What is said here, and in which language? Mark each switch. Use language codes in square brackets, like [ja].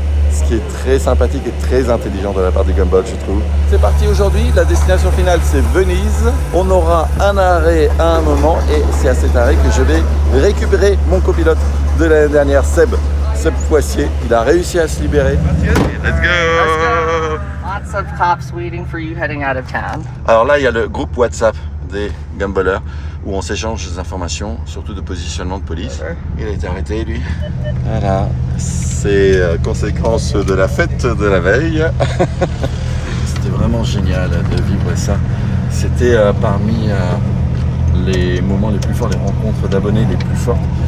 [fr] Ce qui est très sympathique et très intelligent de la part des Gumball, je trouve. C'est parti aujourd'hui, la destination finale c'est Venise. On aura un arrêt à un moment et c'est à cet arrêt que je vais récupérer mon copilote de l'année dernière, Seb Poissier. Il a réussi à se libérer. [en] Let's go! Lots of cops waiting for you heading out of town. [fr] Alors là, il y a le groupe WhatsApp des Gumballers où on s'échange des informations, surtout de positionnement de police. Il a été arrêté, lui. Voilà, c'est conséquence de la fête de la veille. C'était vraiment génial de vivre ça. C'était parmi les moments les plus forts, les rencontres d'abonnés les plus fortes.